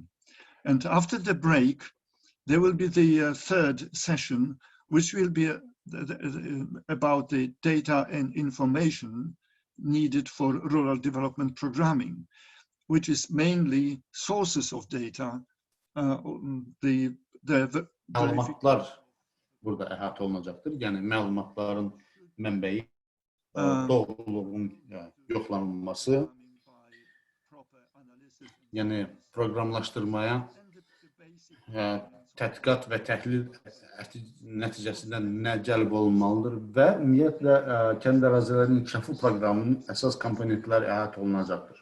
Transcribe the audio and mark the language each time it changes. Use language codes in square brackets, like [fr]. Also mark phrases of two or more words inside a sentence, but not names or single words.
[en] And after the break, there will be the third session, which will be about the data and information needed for rural development programming, which is mainly sources of data, [az] Məlumatlar burada əhatə olunacaqdır. Yəni məlumatların mənbəyi, doğruluğun yoxlanılması, yəni proqramlaşdırmaya, tədqiqat və təhlil nəticəsində nə cəlb olunmalıdır və ümumiyyətlə kənd ərazilərinin inkişafı proqramının əsas komponentləri əhatə olunacaqdır.